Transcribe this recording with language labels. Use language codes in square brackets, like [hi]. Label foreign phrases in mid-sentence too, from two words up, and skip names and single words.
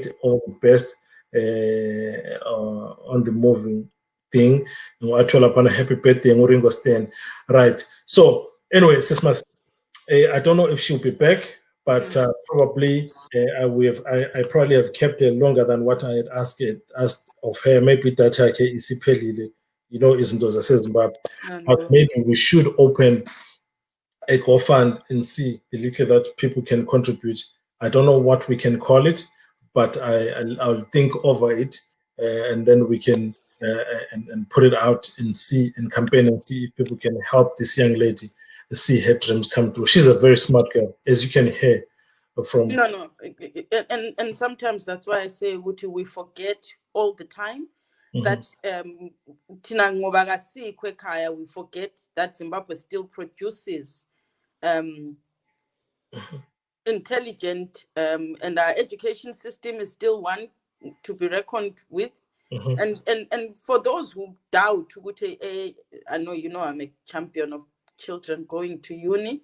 [en] All the best on the moving thing. Actually, upon a happy birthday, Ringo Stan. Right. So anyway, Sismas, I don't know if she'll be back, but probably I probably have kept her longer than what I had asked of her. Maybe that [nd] isiphelile, izinto zaseZimbabwe. [en] But maybe we should open a GoFund and see the little that people can contribute. I don't know what we can call it, but I'll think over it, and then we can and put it out and see and campaign and see if people can help this young lady see her dreams come true. She's a very smart girl, as you can hear from. No, and sometimes that's why I say we forget all the time that [nd] tina ngoba kasikho ekhaya, [en] we forget that Zimbabwe still produces intelligent, and our education system is still one to be reckoned with. And for those who doubt, I know I'm a champion of children going to uni.